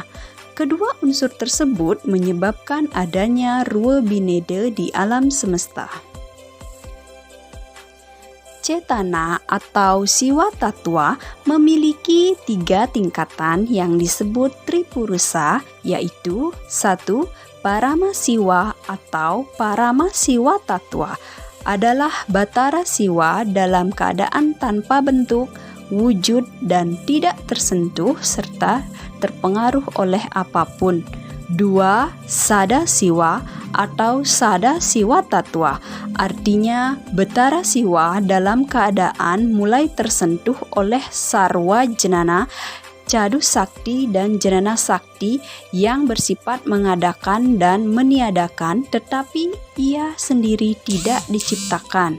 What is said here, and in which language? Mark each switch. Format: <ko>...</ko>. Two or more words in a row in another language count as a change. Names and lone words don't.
<id>Kedua unsur tersebut menyebabkan adanya rua bineda di alam semesta. Cetana atau siwa tattwa memiliki 3 tingkatan yang disebut Tripurusa, yaitu 1. Parama Siwa atau Parama Siwa Tattwa adalah Batara Siwa dalam keadaan tanpa bentuk, wujud, dan tidak tersentuh serta terpengaruh oleh apapun. 2. Sada Siwa atau Sada Siwa Tattwa, artinya Batara Siwa dalam keadaan mulai tersentuh oleh Sarwa Jnana, Cadu Sakti dan Jnana Sakti yang bersifat mengadakan dan meniadakan, tetapi ia sendiri tidak diciptakan.</id>